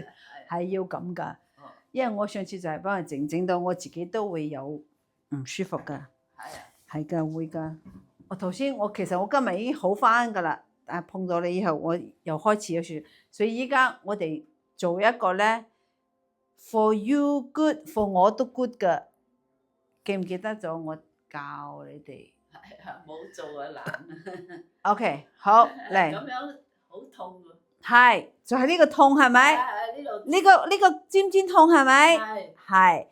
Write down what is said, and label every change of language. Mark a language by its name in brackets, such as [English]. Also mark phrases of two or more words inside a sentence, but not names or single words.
[Cantonese] 係要咁㗎，因為我上次就係幫佢整到我自己都會有唔舒服㗎。係㗎，會㗎。其實我今日已經好返㗎啦，但係碰到你以後，我又開始有事，所以依家我哋做一個咧 ， [English] for you good， [Cantonese] for 我都 good 㗎。記唔記得咗我教你哋？冇做啊，懶。 OK， 好嚟。咁樣好痛喎。係，就係呢個痛係咪？呢個尖痛係咪？係。